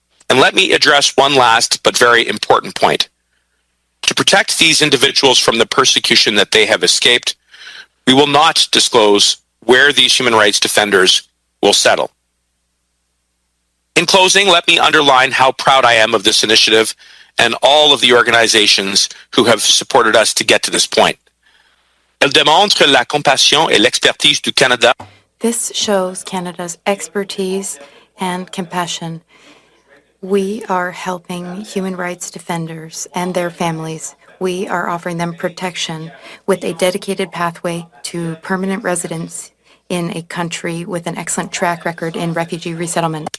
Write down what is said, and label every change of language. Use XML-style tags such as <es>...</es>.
<en>And let me address one last but very important point. To protect these individuals from the persecution that they have escaped, we will not disclose where these human rights defenders will settle. In closing, let me underline how proud I am of this initiative and all of the organizations who have supported us to get to this point.</en> <fr>Elle démontre la compassion et l'expertise du Canada.</fr> <en>This shows Canada's expertise and compassion. We are helping human rights defenders and their families. We are offering them protection with a dedicated pathway to permanent residence in a country with an excellent track record in refugee resettlement.</en>